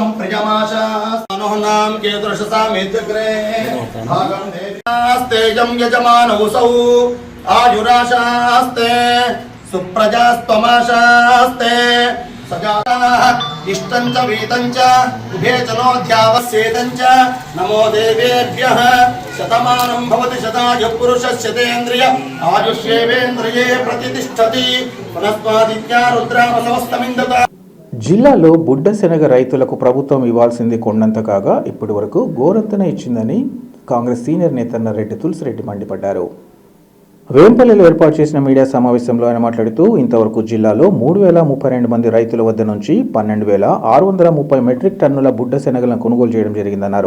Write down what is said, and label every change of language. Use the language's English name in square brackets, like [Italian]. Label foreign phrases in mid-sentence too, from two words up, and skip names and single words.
[Sanskrit] प्रियमाशास्तानुनां केतुर्षसामेत्यग्रे भागं देवास्ते यं यजमानौसौ आयुराशास्ते सुप्रजास्त्वमाशास्ते सजाताः इष्टं च वीतं च उभे च नोऽध्यावस्येतं च नमो देवेभ्यः. शतमानं भवति शताय पुरुषस्य तेन्द्रिय आयुष्येवेन्द्रिये प्रतिष्ठति पुनस्त्वादित्या रुद्रामसमस्तमिन्दत. [Telugu] జిల్లాలో బుడ్డ శనగ రైతులకు ప్రభుత్వం ఇవ్వాల్సింది కొండంత కాగా ఇప్పటి వరకు గోరంతన ఇచ్చిందని కాంగ్రెస్ సీనియర్ నేత రెడ్డి తులసిరెడ్డి మండిపడ్డారు. వేంపల్లిలో ఏర్పాటు చేసిన మీడియా సమావేశంలో ఆయన మాట్లాడుతూ ఇంతవరకు జిల్లాలో 3032 మంది రైతుల వద్ద నుంచి 12,630 మెట్రిక్ టన్నుల బుడ్డ శనగలను కొనుగోలు చేయడం జరిగిందన్నారు.